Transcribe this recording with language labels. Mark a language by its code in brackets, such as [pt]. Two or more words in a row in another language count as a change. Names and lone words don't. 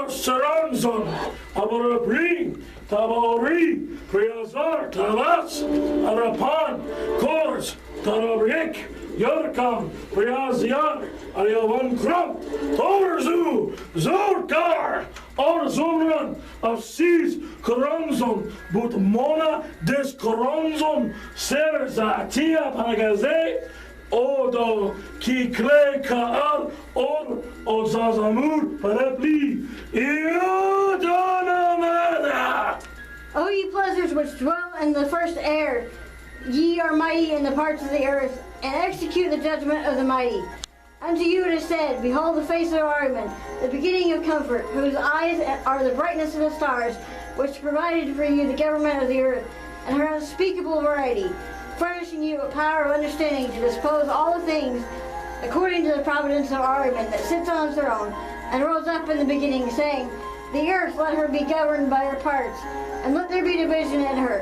[en] Saranzon, Abarapri, Tabori, Priazar, Talas, Arapan, Kors, Tarabrik, Yorkam, Priaziar, Ayavan Krump, Torzu, Zorkar, Orzumran, of Seas, Coronzon, but Mona des Coronzon, Serza, Tia Pagaze, Odo, Kikle Kaal, or Ozazamur, Parapli, Iodonamada. O ye pleasures which dwell in the first air, ye are mighty in the parts of the earth, and execute the judgment of the mighty. Unto you it is said, behold the face of Ariman, the beginning of comfort, whose eyes are the brightness of the stars, which provided for you the government of the earth, and her unspeakable variety, furnishing you a power of understanding to dispose all the things according to the providence of Ariman that sits on his throne, and rose up in the beginning, saying, the earth let her be governed by her parts, and let there be division in her.